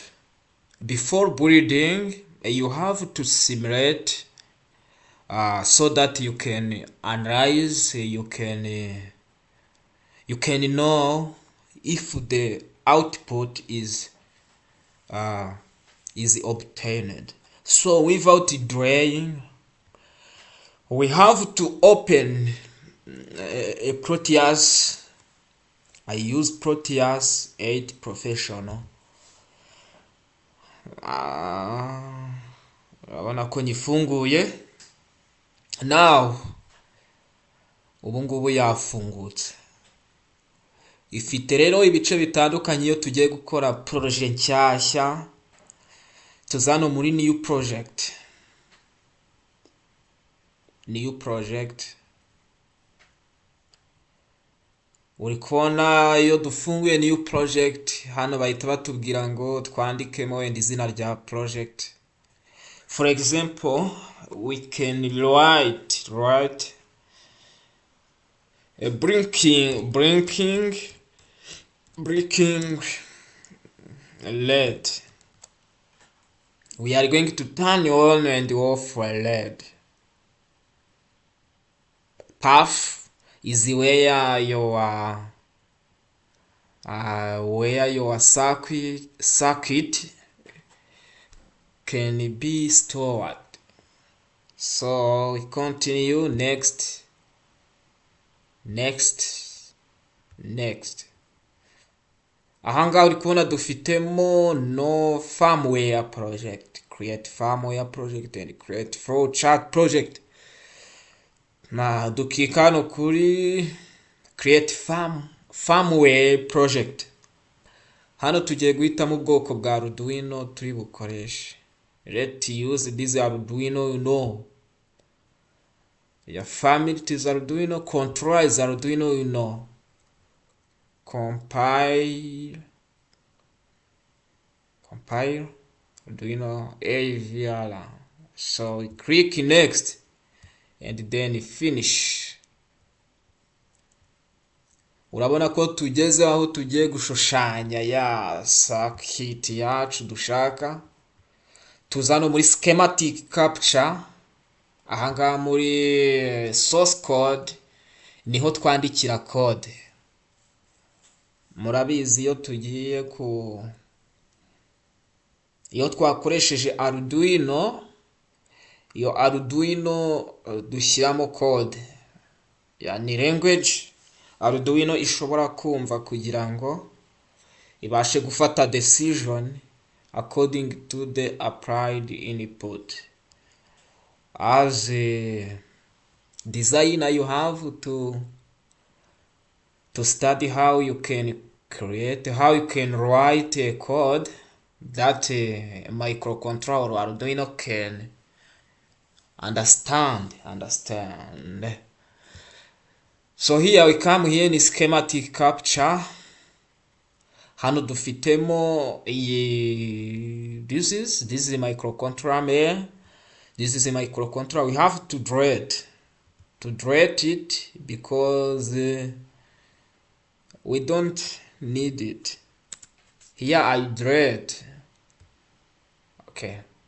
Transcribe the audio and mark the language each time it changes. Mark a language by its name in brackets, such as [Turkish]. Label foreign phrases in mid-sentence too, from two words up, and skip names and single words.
[English] Before building, you have to simulate so that you can analyze, you can know if the output uh, is obtained. So without delaying, we have to open a Proteus. I use Proteus 8 Professional. [Kinyarwanda] Urabona ko nyifunguye. Now ubu ngubu yafungutse. Ifite rero ibice bitandukanye iyo tugiye gukora projet nshyashya. Tuzano muri [English] new project. [Kinyarwanda] Uri kubona iyo dufunguye [English] new project [Kinyarwanda] hano bahita batubwira ngo twandikemo wenda izina rya project. [English] For example, we can write a blinking LED. We are going to turn on and off a LED. Path is where your circuit can be stored. So we continue. Next. [Kinyarwanda] Ahangaha uri kubona dufitemo no [English] firmware project, create firmware project and create flowchart project. [Kinyarwanda] Na dukika hano kuri [English] create firmware project. [Kinyarwanda] Hano tugiye guhitamo ubwoko bwa Arduino turi bukoreshe. [English] Let's use this Arduino Uno. Your family is Arduino, controller is Arduino Uno. Compile Arduino AVR. So we click next and then finish. [Kinyarwanda] Urabona ko tugeze aho tugiye gushushanya ya circuit yacu dushaka. Tuzano muri [English] schematic capture. [Kinyarwanda] Ahangaha muri [English] source code [Kinyarwanda] niho twandikira code. Murabizi iyo twakoresheje Arduino, iyo Arduino dushyiramo code, yani language Arduino ishobora kumva kugira ngo ibashe gufata [English] decision according to the applied input. As a designer, you have to study how you can write a code that a microcontroller Arduino can understand. So here we come here in schematic capture. [Kinyarwanda] Hano dufitemo [English] this is a microcontroller. This is a microcontroller. We have to draw it because we don't need it. Here I draw it. Okay.